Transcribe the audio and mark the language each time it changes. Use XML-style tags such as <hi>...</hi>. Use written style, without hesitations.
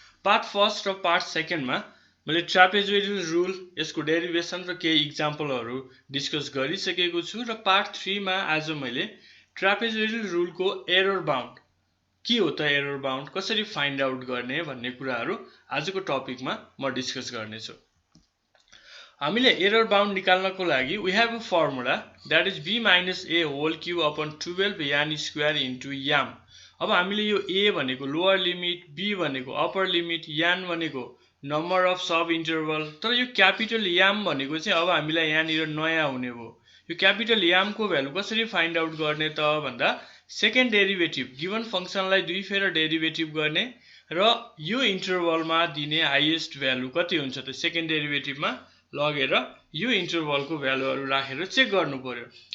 <ne>Part first र part सेकेन्डमा मैले ट्रापेजोइडल रुल, यसको डेरिभेसन र केही इक्जाम्पलहरू डिस्कस गरिसकेको छु र पार्ट 3 मा आज मैले ट्रापेजोइडल रुलको एरर बाउन्ड के हो त एरर बाउन्ड कसरी फाइन्ड आउट गर्ने भन्ने कुराहरू आजको टपिकमा म डिस्कस गर्नेछु। हामीले एरर बाउन्ड निकाल्नको लागि</ne> <en>we have a formula that is b minus a whole cube upon 12 yan square into yam।</en> <ne>अब हामीले यो a भनेको लोअर लिमिट, b भनेको अप्पर लिमिट, yan भनेको नम्बर अफ सब इन्टरभल, तर यो क्यापिटल याम भनेको चाहिँ अब हामीलाई यहाँनिर नयाँ हुने भयो। यो क्यापिटल यामको भ्यालु कसरी फाइन्ड आउट गर्ने त भन्दा सेकेन्ड डेरिभेटिभ गिभन फंक्सनलाई दुई फेर डेरिभेटिभ गर्ने र यो इन्टरभलमा दिने हाईएस्ट भ्यालु कति हुन्छ त सेकेन्ड डेरिभेटिभमा लगेर यो इन्टरभलको भ्यालुहरु राखेर चेक गर्नु पर्यो।</ne>